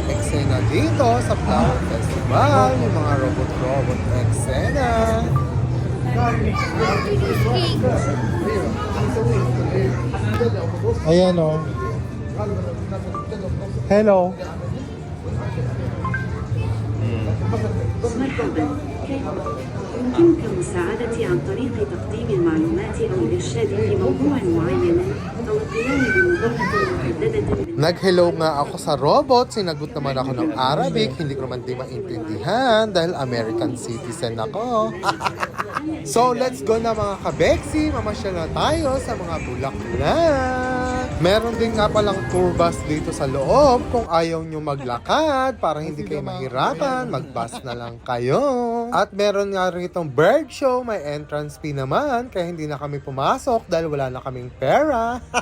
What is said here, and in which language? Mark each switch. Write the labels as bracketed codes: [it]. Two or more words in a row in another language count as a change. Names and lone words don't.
[tl] eksena dito sa Flower Festival, yung mga robot-robot eksena. Ayan o. Hello. [ar] يمكنك مساعدتي عن طريق تقديم المعلومات أو الإرشاد في موضوع معين أو القيام بمهمة محددة. [tl] Nag-hello nga ako sa robot, sinagot naman ako ng Arabic, hindi ko naman di maintindihan dahil [en] American citizen [tl] ako. [en] So let's go [tl] na mga kabeksi, mamasyal na tayo sa mga bulaklak. Meron din nga palang [en] tour bus [tl] dito sa loob kung ayaw nyo maglakad para hindi kayo mahirapan, mag-bus na lang kayo. At meron nga rin itong [en] bird show, [tl] may [en] entrance fee [tl] naman kaya hindi na kami pumasok dahil wala na kaming pera.